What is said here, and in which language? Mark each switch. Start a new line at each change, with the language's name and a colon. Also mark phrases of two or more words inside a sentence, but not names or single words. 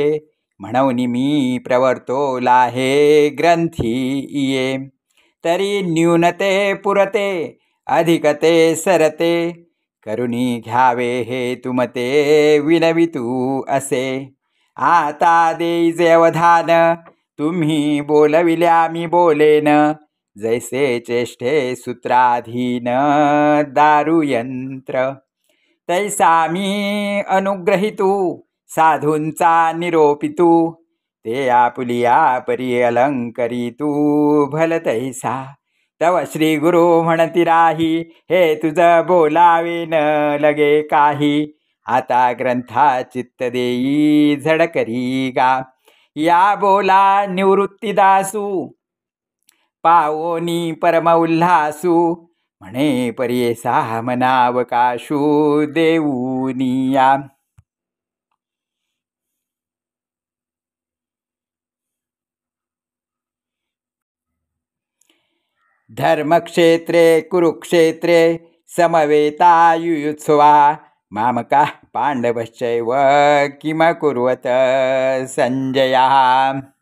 Marathi: म्हणून मी प्रवर्तोला हे ग्रंथी ये, तरी न्यूनते पुरते अधिकते सरते, करुणी घ्यावे हे तुमते विनवितू असे। आता देईजे अवधान, तुम्ही बोलविल्या मी बोलेन, जैसे चेष्टे सूत्राधीन दारुयंत्र। तैसा मी अनुग्रहितू, साधूंचा निरोपितू, ते आपुलिया परी अलंकरितू भल तैसा। तव श्री गुरु म्हणती राही, हे तुझ बोलावे न लगे काही। आता ग्रंथा चित्त देई झडकरी गा, या बोला निवृत्तीदासू, पावोनी परम उल्हासू, म्हणे परियेसा मनावकाशू देऊनिया।
Sanskrit: धर्मक्षेत्रे कुरुक्षेत्रे समवेतायुयुत्सवा, मामकाः पांडवश्चैव किमकुर्वत संजयः।